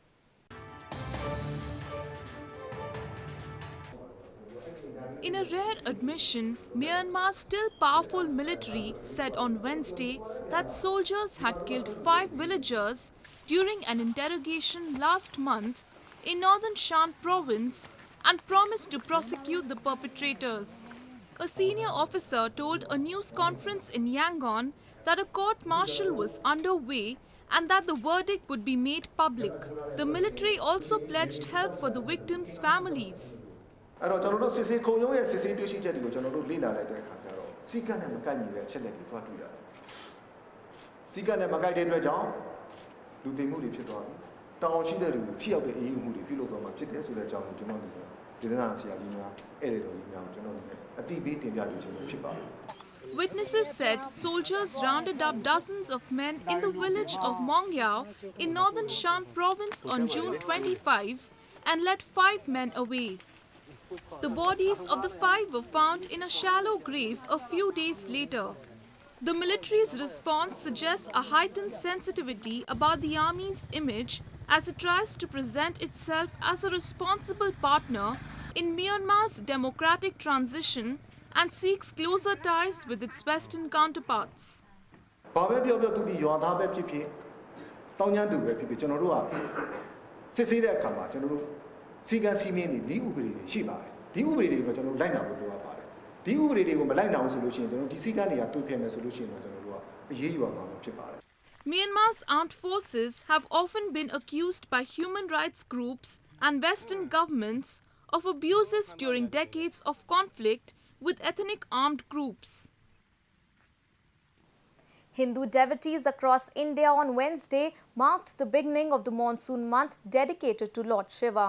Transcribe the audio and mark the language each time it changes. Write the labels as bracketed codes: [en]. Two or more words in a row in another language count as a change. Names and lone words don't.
[en] In a rare admission, Myanmar's still powerful military said on Wednesday that soldiers had killed 5 villagers during an interrogation last month in northern Shan province and promised to prosecute the perpetrators. A senior officer told a news conference in Yangon that a court-martial was underway and that the verdict would be made public. The military also pledged help for the victims' families. [my] အဲ့တော့ကျွန်တော်တို့စစ်စေးခုံရုံးရဲ့စစ်စေးတွေ့ရှိချက်တွေကိုကျွန်တော်တို့လေ့လာလိုက်တဲ့အခါကျတော့စီကံနဲ့မကိုက်ညီတဲ့အချက်လက်တွေသွားတွေ့ရတယ်။စီကံနဲ့မကိုက်တဲ့အတွက်ကြောင့်လူသိမှုတွေဖြစ်သွားပြီ။တောင်းရှိတဲ့လူကိုထိရောက်တဲ့အရေးယူမှုတွေပြုလုပ်သွားမှာဖြစ်တယ်ဆိုတဲ့အကြောင်းကိုကျွန်တော်တို့ဒေသနာဆရာကြီးများဧည့်သည်တော်ကြီးများကိုကျွန်တော်တို့အတိပေးတင်ပြလို့ခြင်းဖြစ်ပါတယ်။ [en] Witnesses said soldiers rounded up dozens of men in the village of Mongyao in northern Shan province on June 25 and led 5 men away. The bodies of the 5 were found in a shallow grave a few days later. The military's response suggests a heightened sensitivity about the army's image as it tries to present itself as a responsible partner in Myanmar's democratic transition and seeks closer ties with its Western counterparts. [my] ဘာပဲပြောပြောသူဒီရွာသားပဲဖြစ်ဖြစ်တောင်းကျမ်းသူပဲဖြစ်ဖြစ်ကျွန်တော်တို့ကစစ်ဆေးတဲ့အခါမှာကျွန်တော်တို့စီကံစီမင်းတွေဒီဥပဒေတွေရှိပါတယ်ဒီဥပဒေတွေကိုကျွန်တော်တို့လိုက်နာဖို့လိုအပ်ပါတယ်ဒီဥပဒေတွေကိုမလိုက်နာအောင်ဆိုလို့ရှိရင်ကျွန်တော်ဒီစီကံတွေကတွေ့ဖြစ်မယ်ဆိုလို့ရှိရင်ကျွန်တော်တို့ကအရေးယူရမှာဖြစ်ပါတယ် [en] Myanmar's armed forces have often been accused by human rights groups and Western governments of abuses during decades of conflict with ethnic armed groups. Hindu devotees across India on Wednesday marked the beginning of the monsoon month dedicated to Lord Shiva.